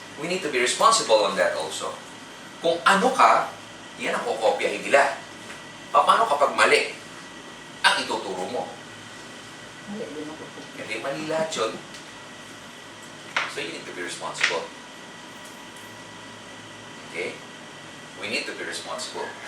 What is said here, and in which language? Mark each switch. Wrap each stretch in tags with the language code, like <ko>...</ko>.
<en>We need to be responsible on that also.</en> <tl>Kung ano ka, yan ang kukopyahin nila. Paano kapag mali ang ituturo mo? Mali din ako. Hindi mali lahat yun.</tl> <en>So you need to be responsible. Okay? We need to be responsible.</en>